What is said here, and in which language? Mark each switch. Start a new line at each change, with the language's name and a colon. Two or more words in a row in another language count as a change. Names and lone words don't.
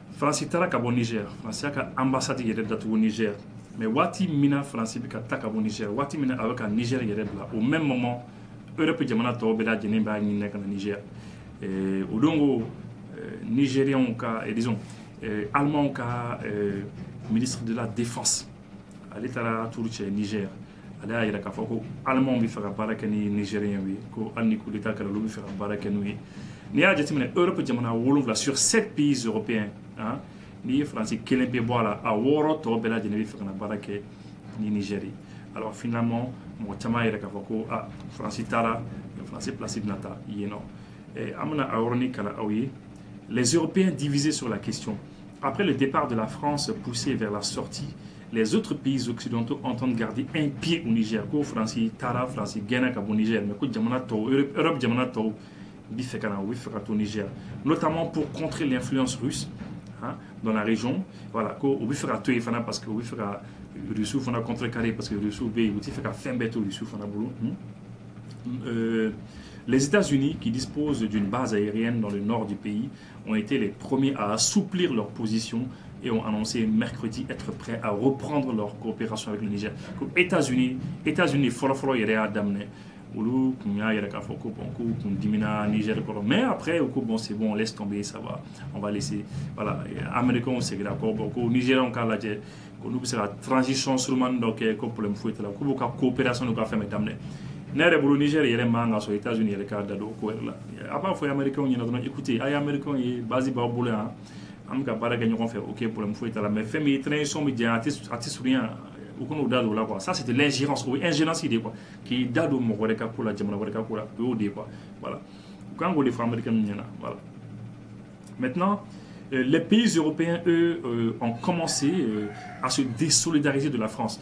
Bambara: France taara ka bɔ Niger, France y'a ka ambassade yɛrɛ datugu Niger. Mais waati min na France bɛ ka taa ka bɔ Niger, waati min na a bɛ ka Niger yɛrɛ bila,
French: au même moment
Bambara: Europe jamana tɔw bɛɛ lajɛlen b'a ɲini ka na Niger. O don ko Nigériens ka, disons, Allemands ka
French: ministre de la Défense,
Bambara: ale taara turu cɛ Niger. Ale y'a jira k'a fɔ ko Allemands bɛ fɛ ka baara kɛ ni Nigériens ye, ko hali ni
French: coup d'état
Bambara: kɛra olu bɛ fɛ ka baara kɛ n'u ye. N'i y'a jateminɛ Europe jamana
French: 7 sur 7 pays européens, hein,
Bambara: n'i ye France kelen pe bɔ a la, a 6 tɔw bɛɛ lajɛlen bɛ fɛ ka na baara kɛ ni Niger ye.
French: Alors finalement,
Bambara: mɔgɔ caman yɛrɛ k'a fɔ ko France taara, France place bɛna taa yen nɔ. An bɛna a yɔrɔnin kalan aw ye.
French: Les Européens divisés sur la question. Après le départ de la France poussé vers la sortie, les autres pays occidentaux entendent garder un pied au Niger.
Bambara: Ko France taara, France gɛnna ka bɔ Niger, mais ko jamana tɔw, Europe jamana tɔw bɛ fɛ ka na, u bɛ fɛ ka to Niger,
French: notamment pour contrer l'influence russe, hein, dans la région. Voilà,
Bambara: ko u bɛ fɛ ka to yen fana
French: parce que
Bambara: u bɛ fɛ ka Russie fana contrecarrer
French: parce que
Bambara: Russie bɛ yen, u tɛ fɛ ka fɛn bɛɛ to Russie fana bolo.
French: Les États-Unis, qui disposent d'une base aérienne dans le nord du pays, ont été les premiers à assouplir leur position et ont annoncé mercredi être prêts à reprendre leur coopération avec le Niger.
Bambara: États-Unis, fɔlɔ yɛrɛ y'a daminɛ. Olu kun y'a yɛrɛ k'a fɔ ko bon, k'u kun dimina Niger kɔrɔ,
French: mais après
Bambara: ko
French: bon c'est bon, on laisse tomber, ça va, on va laisser, voilà,
Bambara: Américains seginna kɔ, bon ko Nigériens k'a lajɛ, ko n'u bɛ se ka transition surumani dɔ kɛ, ko problème foyi t'a la, k'u b'u ka coopération n'u ka fɛn bɛɛ daminɛ. Ne yɛrɛ bolo Niger yɛrɛ man ka sɔrɔ États-Unis yɛrɛ k'a da don o ko yɛrɛ la. A b'a fɔ Américains ɲɛna dɔrɔn, écoutez, a ye Américains ye base b'aw bolo yan, an bɛ ka baara kɛ ɲɔgɔn fɛ, ok, problème foyi t'a la, mais fɛn min ye transition bɛ diya, a tɛ surunya.
French: Ou qu'on nous donne là quoi, ça c'était l'ingérence, ou ingérence idée quoi, qui date au mot de la jamana de quoi, quoi, voilà. Quand on les femmes américaines, voilà. Maintenant, les pays européens eux ont commencé à se désolidariser de la France.